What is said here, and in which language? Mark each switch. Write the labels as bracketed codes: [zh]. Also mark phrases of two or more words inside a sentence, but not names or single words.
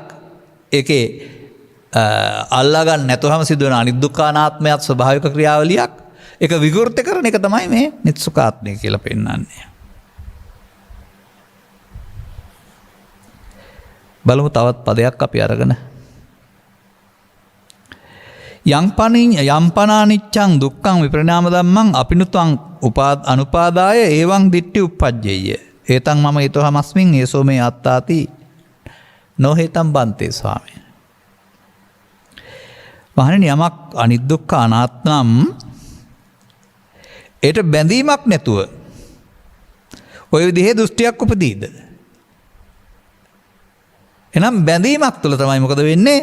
[si] ඒකේ අල්ලා ගන්න නැතුවම සිදුවන අනිදුක්ඛ අනාත්මයත් ස්වභාවික ක්‍රියාවලියක්. ඒක විකෘති කරන එක තමයි මේ නිත්සුඛාත්මය කියලා පෙන්නන්නේ. බලමු තවත් පදයක් අපි අරගෙන. [pi] යම්පනානිච්ඡං දුක්ඛං විපරිණාම ධම්මං අපිනුතං අනුපාදාය එවං දිට්ඨි උප්පජ්ජේය. ඒතං මම ඊතෝහමස්මින් ඒසෝ මේ අත්තාති නොහේතං බන්තේ ස්වාමීන්. [si] මහණෙනි යමක් අනිදුක්ඛ අනාත්මම් ඒට බැඳීමක් නැතුව ඔය විදිහේ දෘෂ්ටියක් උපදීද? එනම් බැඳීමක් තුළ තමයි මොකද වෙන්නේ?